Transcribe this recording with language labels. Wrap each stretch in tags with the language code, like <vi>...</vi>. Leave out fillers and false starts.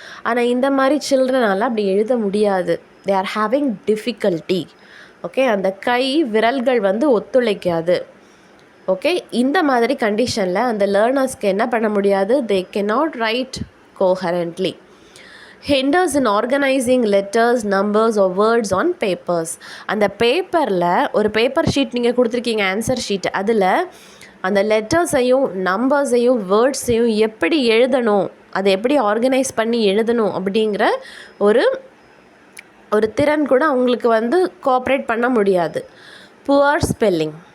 <ta>ஆனால் இந்த மாதிரி சில்ட்ரனால் அப்படி எழுத முடியாது.</ta> <en>They are having difficulty.</en> <ta>Okay, அந்த கை விரல்கள் வந்து ஒத்துழைக்காது. ஓகே, இந்த மாதிரி கண்டிஷனில் அந்த லேர்னர்ஸ்க்கு என்ன பண்ண முடியாது?</ta> <en>They cannot write coherently. hinders in organizing letters, numbers or words on papers.</en> <ta>அந்த பேப்பரில் ஒரு பேப்பர் ஷீட் நீங்கள் கொடுத்துருக்கீங்க, ஆன்சர் ஷீட், அதில் அந்த லெட்டர்ஸையும் நம்பர்ஸையும் வேர்ட்ஸையும் எப்படி எழுதணும், அதை எப்படி ஆர்கனைஸ் பண்ணி எழுதணும் அப்படிங்கிற ஒரு திறன் கூட அவங்களுக்கு வந்து கோஆப்ரேட் பண்ண முடியாது.</ta> <en>Poor spelling.</en>